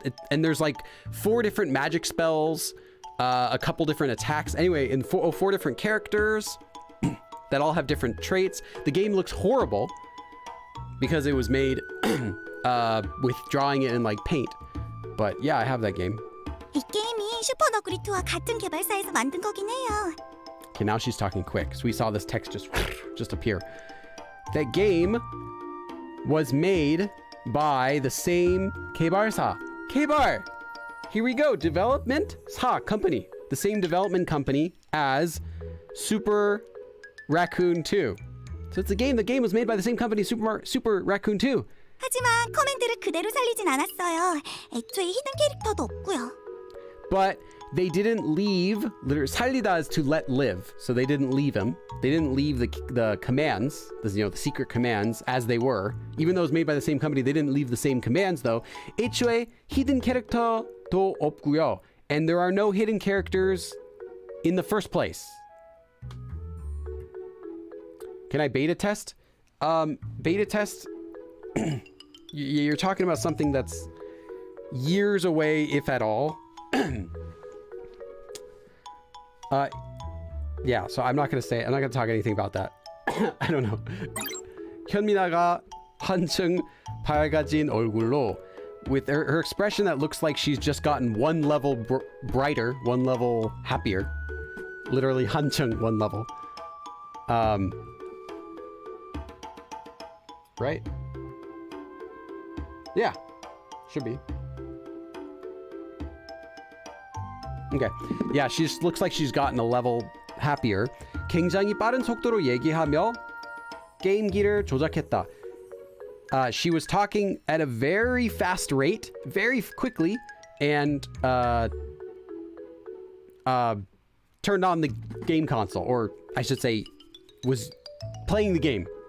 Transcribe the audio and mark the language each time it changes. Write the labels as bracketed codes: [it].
[en] And there's like 4 different magic spells, a couple different attacks. Anyway, and 4 different characters that all have different traits. The game looks horrible because it was made with drawing it in like paint. But yeah, I have that game. [ko] 이 게임이 슈퍼너구리2와 같은 개발사에서 만든 거긴 해요. [en] Okay, now she's talking quick. So we saw this text just appear. That game was made by the same 개발사. 개발! Here we go. Development company. The same development company as Super Raccoon 2. So it's a game. The game was made by the same company, Super Raccoon 2. [ko] 하지만 커맨드를 그대로 살리진 않았어요. 애초에 히든 캐릭터도 없고요. [en] but they didn't leave. Literally, 살리다 is to let live. So they didn't leave him. They didn't leave the commands, the secret commands as they were. Even though it was made by the same company, they didn't leave the same commands though. [ko] 애초에 hidden 캐릭터도 없고요. [en] And there are no hidden characters in the first place. Can I beta test? Beta test, you're talking about something that's years away, if at all. Yeah, so I'm not gonna talk anything about that. I don't know. [ko] 현미나가 한층 밝아진 얼굴로, [en] with her expression that looks like she's just gotten one level brighter, one level happier. Literally 한층, one level. Right? Yeah, should be. Okay. Yeah, she just looks like she's gotten a level happier. [ko] 굉장히 빠른 속도로 얘기하며 게임기를 조작했다. [en] She was talking at a very fast rate, very quickly, and turned on the game console, or I should say, was playing the game.